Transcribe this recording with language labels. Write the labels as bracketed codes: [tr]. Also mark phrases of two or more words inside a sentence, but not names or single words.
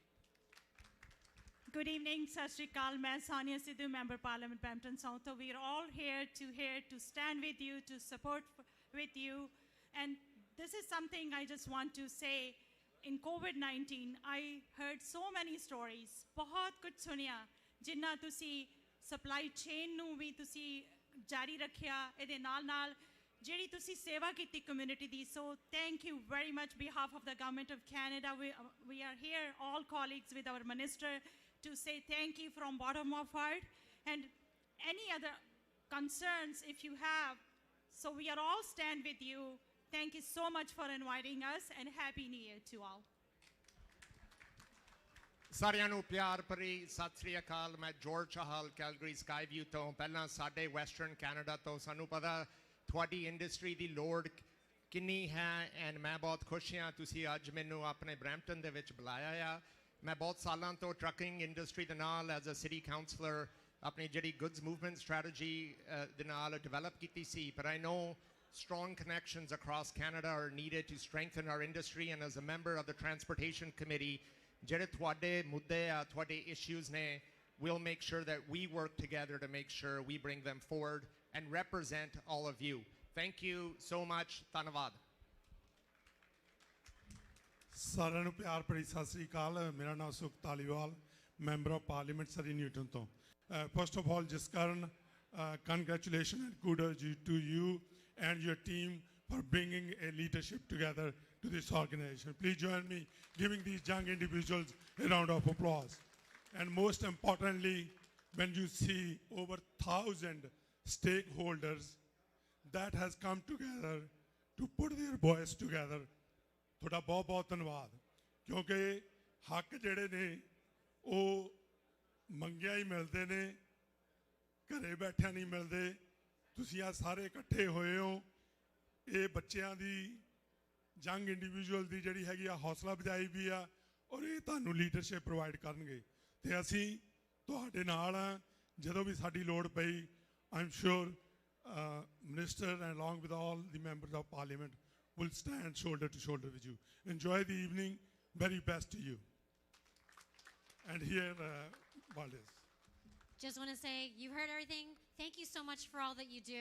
[en] Good evening, [pa] ਸਤਿ ਸ੍ਰੀ ਅਕਾਲ। ਮੈਂ Sonia Sidhu, [en] Member Parliament, Brampton South. So we are all here to stand with you, to support with you. And this is something I just want to say. In COVID-19, I heard so many stories. [pa] ਬਹੁਤ ਕੁਝ ਸੁਣਿਆ ਜਿਨ੍ਹਾਂ ਤੁਸੀਂ [en] supply chain [pa] ਨੂੰ ਵੀ ਤੁਸੀਂ ਜਾਰੀ ਰੱਖਿਆ ਇਹਦੇ ਨਾਲ ਜਿਹੜੀ ਤੁਸੀਂ ਸੇਵਾ ਕੀਤੀ community ਦੀ. [en] So thank you very much behalf of the Government of Canada. We are here, all colleagues with our minister, to say thank you from bottom of heart. And any other concerns if you have, so we are all stand with you. Thank you so much for inviting us and Happy New Year to all. [pa] ਸਾਰਿਆਂ ਨੂੰ ਪਿਆਰ ਭਰੀ ਸਤਿ ਸ੍ਰੀ ਅਕਾਲ ਮੈਂ ਜਾਰਜ ਚਾਹਲ ਕੈਲਗਰੀ ਸਕਾਈ ਵਿਊ ਤੋਂ ਪਹਿਲਾਂ ਸਾਡੇ ਵੈਸਟਰਨ ਕੈਨੇਡਾ ਤੋਂ ਸਾਨੂੰ ਪਤਾ ਤੁਹਾਡੀ ਇੰਡਸਟਰੀ ਦੀ ਲੋੜ ਕਿੰਨੀ ਹੈ ਐਂਡ ਮੈਂ ਬਹੁਤ ਖੁਸ਼ ਹਾਂ ਤੁਸੀਂ ਅੱਜ ਮੈਨੂੰ ਆਪਣੇ ਬਰੈਂਪਟਨ ਦੇ ਵਿੱਚ ਬੁਲਾਇਆ ਆ ਮੈਂ ਬਹੁਤ ਸਾਲਾਂ ਤੋਂ [en] trucking industry [pa] ਦੇ ਨਾਲ [en] as a city councillor [pa] ਆਪਣੀ ਜਿਹੜੀ [en] goods movement strategy [pa] ਦੇ ਨਾਲ ਡਿਵੈਲਪ ਕੀਤੀ ਸੀ ਪਰ [en] I know strong connections across Canada are needed to strengthen our industry and as a member of the Transportation Committee [pa] ਜਿਹੜੇ ਤੁਹਾਡੇ ਮੁੱਦੇ ਆ ਤੁਹਾਡੇ issues ਨੇ [en] we'll make sure that we work together to make sure we bring them forward and represent all of you. Thank you so much. [pa] ਧੰਨਵਾਦ ਸਾਰਿਆਂ ਨੂੰ ਪਿਆਰ ਭਰੀ ਸਤਿ ਸ੍ਰੀ ਅਕਾਲ ਮੇਰਾ ਨਾਮ ਸੁਖ ਧਾਲੀਵਾਲ [en] member of parliament ਸਰੀ ਨਿਊਟਨ ਤੋਂ first of all ਜਸਕਰਨ congratulations and kudos to you and your team for bringing a leadership together to this organization. Please join me giving these young individuals a round of applause. And most importantly, when you see over 1,000 stakeholders that has come together to put their voice together, [pa] ਤੁਹਾਡਾ ਬਹੁਤ ਬਹੁਤ ਧੰਨਵਾਦ ਕਿਉਂਕਿ ਹੱਕ ਜਿਹੜੇ ਨੇ ਉਹ ਮੰਗਿਆ ਹੀ ਮਿਲਦੇ ਨੇ ਘਰੇ ਬੈਠਿਆਂ ਨਹੀਂ ਮਿਲਦੇ ਤੁਸੀਂ ਆ ਸਾਰੇ ਇਕੱਠੇ ਹੋਏ ਹੋ ਇਹ ਬੱਚਿਆਂ ਦੀ [en] young individual [pa] ਦੀ ਜਿਹੜੀ ਹੈਗੀ ਆ ਹੌਸਲਾ ਅਫਜ਼ਾਈ ਵੀ ਆ ਔਰ ਇਹ ਤੁਹਾਨੂੰ [en] leadership provide [pa] ਕਰਨਗੇ ਤੇ ਅਸੀਂ ਤੁਹਾਡੇ ਨਾਲ ਆ ਜਦੋਂ ਵੀ ਸਾਡੀ ਲੋੜ ਪਈ [en] I am sure minister and along with all the members of parliament will stand shoulder to shoulder with you. Enjoy the evening. Very best to you. And here, Valdez. Just want to say, you heard everything. Thank you so much for all that you do.